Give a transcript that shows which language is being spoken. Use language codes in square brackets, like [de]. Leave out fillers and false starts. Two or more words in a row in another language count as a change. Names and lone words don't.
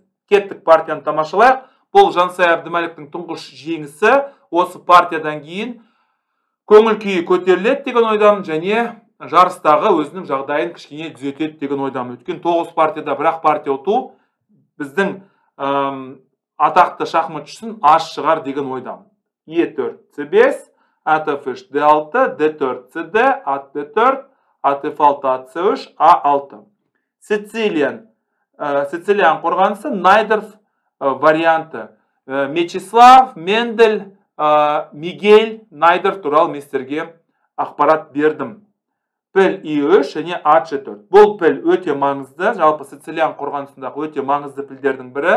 [kk] Кеттік партияны тамашалайық. Бұл Жансая Әбдімәліктің тұңғыш жеңісі. Осы партиядан кейін көңіл күйі көтеріледі деген ойдамын, және жарыстағы өзінің жағдайын кішкене түзетеді деген ойдамын. Өткен 9 партияда бірақ партия ұту біздің атақты шахматшысын аз шығар деген ойдамын. E4, C5, at F3, D6, D4, CD, at D4, at F6, at C3, A6. Сицилиян қорғанысы Найдеров варианты. Мечислав, Мендель, Мигель Найдер туралы мен сіздерге ақпарат бердім. Піл E3 және H4. Бұл піл өте маңызды, жалпы Сицилиян қорғанысындағы өте маңызды пілдердің бірі.